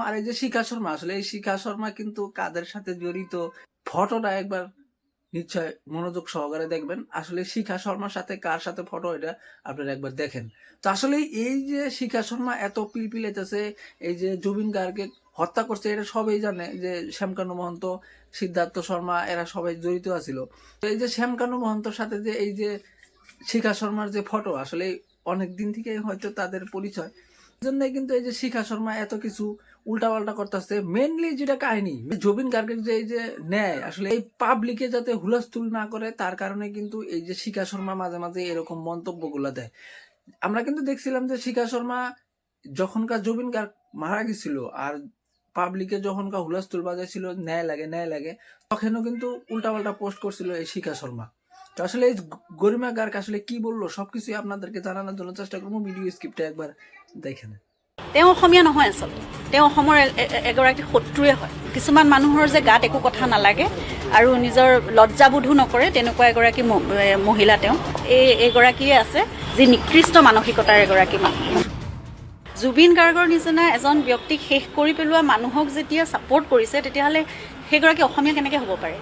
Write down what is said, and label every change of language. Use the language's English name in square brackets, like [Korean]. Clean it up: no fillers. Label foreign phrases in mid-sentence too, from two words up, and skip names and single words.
[Bangla] আর এই যে শিখা শর্মা, আসলে এই শিখা শর্মা কিন্তু কাদের সাথে জড়িত, ফটোটা একবার নিশ্চয় মনোযোগ সহকারে দেখবেন। আসলে শিখা শর্মার সাথে কার সাথে ফটো, এটা আপনারা একবার দেখেন। তো আসলে এই যে শিখা শর্মা এত পিলপিলাইতেছে, এই যে জুবিন গার্গকে হত্যা করছে, এটা সবাই জানে যে শ্যামকানু মহন্ত, সিদ্ধার্থ শর্মা এরা সবাই জড়িত আছিল। তো এই যে শ্যামকানু মহন্তর সাথে যে এই যে শিখা শর্মার যে ফটো, আসলে অনেক দিন থেকে হয়তো তাদের পরিচয়, জন্য কিন্তু এই যে শিখা শর্মা এত কিছু উল্টাপাল্টা করতেছে। মেনলি যেটা কাহিনী, জুবিন গার্গের যে এই যে ন্যায়, আসলে এই পাবলিকে যাতে হুলস্থুল না করে, তার কারণে কিন্তু এই যে শিখা শর্মা মাঝে মাঝে এরকম মন্তব্যগুলো দেয়। আমরা কিন্তু দেখছিলাম যে শিখা শর্মা যখনকার জুবিন গার্গ মারা গেছিল আর পাবলিকে যখনকার হুলস্থুল বাজাইছিল ন্যায় লাগে ন্যায় লাগে, তখনও কিন্তু উল্টাপাল্টা পোস্ট করছিল এই শিখা শর্মা। তো আসলে এই গরিমা গার্গ আসলে কি বললো সবকিছুই আপনাদেরকে জানানোর জন্য চেষ্টা করবো। ভিডিও স্ক্রিপ্টটা একবার দেখে নেন। [Assamese] তেওঁ অসমীয়া নহয়, আচলতে তেওঁ অসমৰ এগৰাকী শত্ৰুৱে হয়। কিছুমান মানুহৰ যে গাত একো কথা নালাগে আৰু নিজৰ লজ্জাবোধো নকৰে, তেনেকুৱা এগৰাকী মহিলা তেওঁ। এইগৰাকীয়ে আছে যি নিকৃষ্ট মানসিকতাৰ এগৰাকী মানুহ। জুবিন গাৰ্গৰ নিচিনা এজন ব্যক্তিক শেষ কৰি পেলোৱা মানুহক যেতিয়া ছাপোৰ্ট কৰিছে, তেতিয়াহ'লে সেইগৰাকী অসমীয়া কেনেকৈ হ'ব পাৰে?